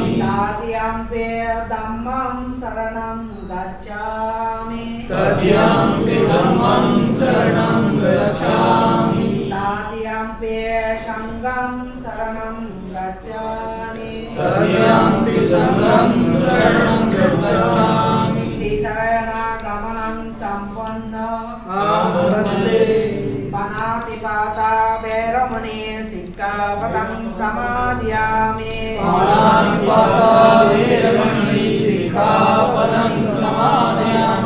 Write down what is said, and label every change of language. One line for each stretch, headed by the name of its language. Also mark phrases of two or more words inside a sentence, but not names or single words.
Pali: तृतीयम्पि धम्मं शरणं गच्छामि तृतीयम्पि धम्मं शरणं गच्छामि तृतीयम्पि संघं शरणं गच्छामि तृतीयम्पि संघं शरणं गच्छामि तिसरणागमनं सम्पन्न आं वन्दे पाणातिपाता वैरमणि सिक्खापदं समादयामि पाणातिपाता वैरमणि सिक्खापदं समादयामि